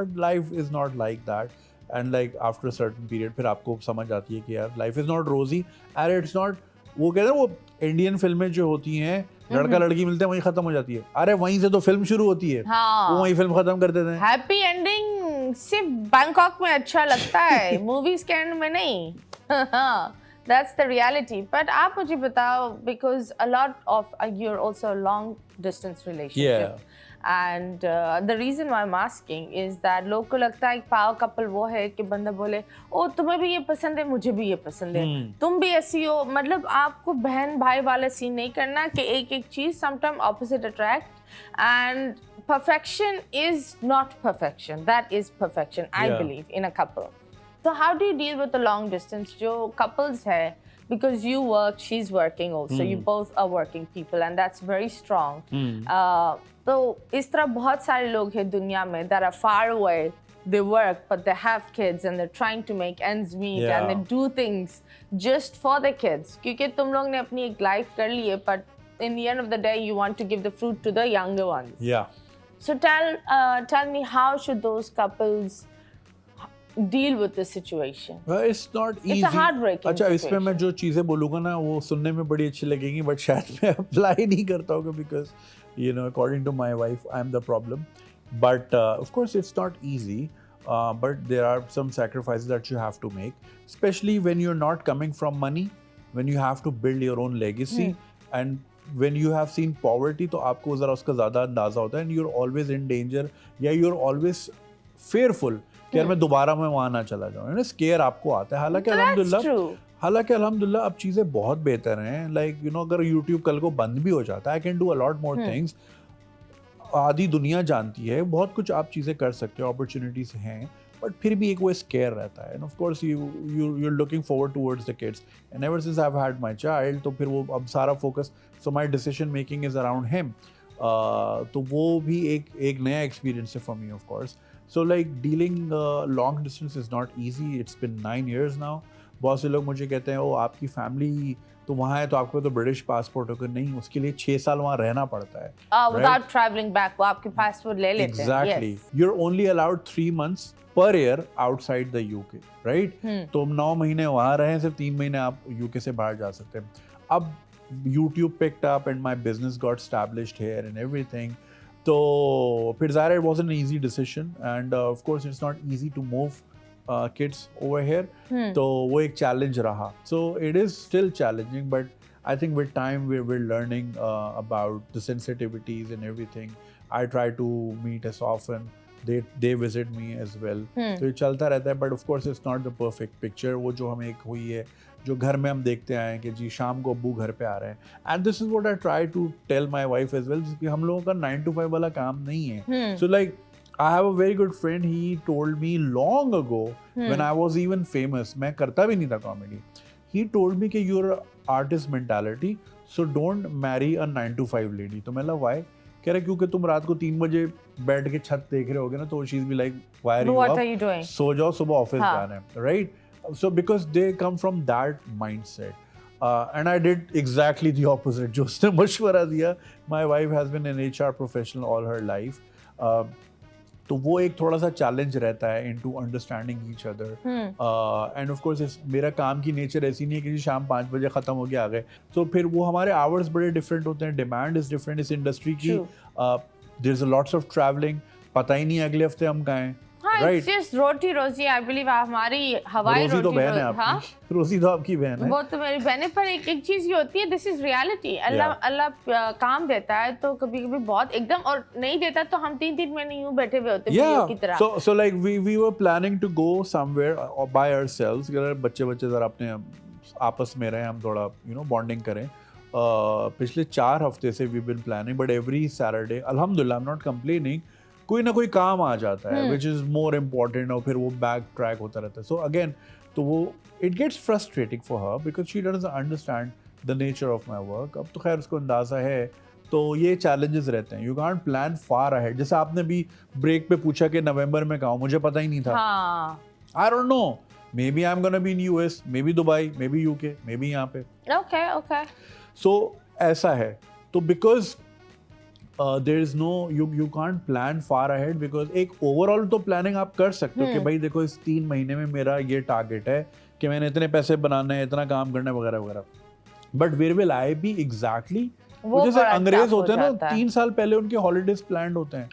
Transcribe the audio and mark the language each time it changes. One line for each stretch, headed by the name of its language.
English: But life is not like that. And like after a certain period
Hindi: फिर आपको समझ आती है कि यार
English: life is not rosy and it's not,
Hindi: वो कहते हैं वो इंडियन फिल्में जो होती हैं, लड़का लड़की मिलते हैं वहीं खत्म हो जाती है। अरे वहीं से तो फिल्म शुरू होती है। हाँ, वो वहीं फिल्म खत्म कर देते हैं। हैप्पी एंडिंग सिर्फ बैंकॉक में अच्छा लगता है, मूवीज के एंड में नहीं।
English: That's the reality. But
Hindi: आप मुझे बताओ,
English: because a lot of you're also a long distance relationship. Yeah. And the reason why I'm asking is that
Hindi: लोग को लगता है पावर कपल वो है कि बंदा बोले ओ तुम्हें भी ये पसंद है, मुझे भी ये पसंद है, तुम भी ऐसी हो। मतलब आपको बहन भाई वाला सीन नहीं करना कि एक एक चीज,
English: Sometime opposite attract, and perfection is not perfection, that is perfection, I Yeah. believe, in a couple. So how do you deal with the long distance
Hindi: जो
English: couples है? Because you work, she's working also, you both are working people, and that's very strong.
Hindi: तो इस तरह बहुत सारे लोग हैं दुनिया में
English: that are far away, they work but they have kids and they're trying to make ends meet, Yeah. and they do things just for the kids,
Hindi: क्योंकि तुम लोग ने अपनी एक
English: life
Hindi: कर ली है,
English: but in the end of the day you want to give the fruit to the younger ones. Yeah. So tell me, how should those couples deal with this situation? Well, it's not easy. It's a heartbreaking
Hindi: अच्छा, इस पे
English: situation.
Hindi: मैं जो चीज़ें बोलूँगा ना वो सुनने में बड़ी अच्छी लगेंगी, बट शायद मैं अप्लाई नहीं करता हूँ
English: Because you know according to my wife I am the problem. But of course it's not easy. But there are some sacrifices that you have to make, especially when you're not coming from money, when you have to build your own legacy, and when you have seen poverty,
Hindi: तो आपको ज़रा उसका ज़्यादा अंदाज़ा होता है,
English: and you're always in danger,
Hindi: या
English: you're always fearful
Hindi: कि यार मैं दोबारा मैं वहाँ ना चला जाऊँ, ना स्केयर आपको आता है. हालांकि अल्हम्दुलिल्लाह अब चीज़ें बहुत बेहतर हैं.
English: like you know
Hindi: अगर यूट्यूब कल को बंद भी हो जाता है,
English: I can do a lot more things.
Hindi: आधी दुनिया जानती है, बहुत कुछ आप चीज़ें कर सकते हो, अपॉर्चुनिटीज़ हैं. बट फिर भी एक वो स्केयर रहता है,
English: and of course you're looking forward towards the kids, and ever since I've had my child,
Hindi: तो फिर वो अब सारा focus,
English: so my decision making is around him.
Hindi: तो वो भी एक नया एक्सपीरियंस है
English: for me, of course. So like dealing long distance is not easy. It's been 9 years now.
Hindi: बहुत से लोग मुझे कहते हैं ओ आपकी फैमिली तो वहाँ है तो आपको तो ब्रिटिश पासपोर्ट होकर, नहीं, उसके लिए 6 साल वहाँ रहना पड़ता है.
English: Without traveling back,
Hindi: वो आपके पासपोर्ट ले लेते हैं.
English: Exactly. Yes. You're only allowed 3 months per year outside the UK, right?
Hindi: तो 9 महीने वहाँ रहे, सिर्फ 3 महीने आप UK से बाहर जा सकते हैं. अब
English: YouTube picked up and my business got established here and everything.
Hindi: तो फिर ज़ाहिर
English: it wasn't an easy decision, and of course it's not easy to move kids over here.
Hindi: तो वो एक challenge रहा.
English: So it is still challenging, but I think with time we're learning about the sensitivities and everything. I try to meet as often. They visit me as well.
Hindi: तो ये चलता रहता है,
English: but of course it's not the perfect picture.
Hindi: वो जो हमें एक हुई है, जो घर में हम देखते आए हैं कि जी शाम को अब्बू घर पे आ रहे हैं,
English: and this is what I try to tell my wife as well,
Hindi: कि हम लोगों का
English: 9 to 5
Hindi: वाला काम नहीं है.
English: So like I have a very good friend, he told me long ago when I was even famous,
Hindi: मैं करता भी नहीं था
English: comedy, he told me
Hindi: कि
English: you're artist mentality, so don't marry a 9 to 5 lady.
Hindi: तो मैं लगा
English: why?
Hindi: कह रहे क्योंकि तुम रात को 3 बजे बैठ के छत देख रहे होगे ना, तो
English: she's be like why are you up?
Hindi: सो जाओ, सुबह ऑफिस जाना है, right?
English: So because they come from that mindset. And I did exactly the opposite.
Hindi: जो उसने मशवरा दिया,
English: my wife has been an HR professional all her life.
Hindi: तो वो एक थोड़ा सा चैलेंज रहता है
English: into understanding each other. And of course
Hindi: मेरा काम की नेचर ऐसी नहीं है कि शाम 5 बजे ख़त्म हो गया आ गए. तो फिर वो हमारे आवर्स बड़े डिफरेंट होते हैं,
English: demand is different
Hindi: इस इंडस्ट्री की.
English: there is lots of travelling,
Hindi: पता ही नहीं अगले हफ्ते हम कहाँ हैं.
English: It's just
Hindi: रोटी रोजी.
English: I believe
Hindi: हमारी हवाई रोटी तो बहन है आपकी. रोजी तो आपकी बहन है. वो तो मेरी बहन है, पर एक चीज ये होती है,
English: This is reality.
Hindi: अल्लाह काम देता है तो कभी कभी बहुत एकदम, और नहीं देता तो हम 3 महीने यूं बैठे हुए होते हैं की तरह.
English: So like we were planning to go somewhere by ourselves.
Hindi: अगर बच्चे जरा अपने आपस में रहे, हम थोड़ा बॉन्डिंग करें. पिछले 4 हफ्ते से
English: we've been planning, but every Saturday, alhamdulillah, I'm not complaining,
Hindi: कोई ना कोई काम आ जाता है
English: which is more important,
Hindi: और फिर वो बैक ट्रैक होता रहता है.
English: So again,
Hindi: तो वो
English: it gets frustrating for her because she doesn't understand the nature of my work.
Hindi: अब तो खैर उसको अंदाज़ा है, तो ये चैलेंजेस रहते हैं.
English: You can't plan far ahead.
Hindi: जैसे आपने भी ब्रेक पे पूछा कि नवंबर में कहाँ, मुझे पता ही नहीं था.
English: I don't know. Maybe I'm gonna be in US, maybe Dubai, maybe UK, maybe
Hindi: यहाँ पे.
English: Okay. So
Hindi: ऐसा है.
English: तो because there is no, you can't plan far ahead, because
Hindi: एक ओवरऑल तो प्लानिंग आप कर सकते हो कि भाई देखो इस 3 महीने में मेरा ये टारगेट है कि मैंने इतने पैसे बनाने हैं, इतना काम करना है, वगैरह वगैरह.
English: but where will I be exactly,
Hindi: वो जैसे अंग्रेज होते हैं ना, 3 साल पहले उनके हॉलीडेज प्लान्ड होते हैं.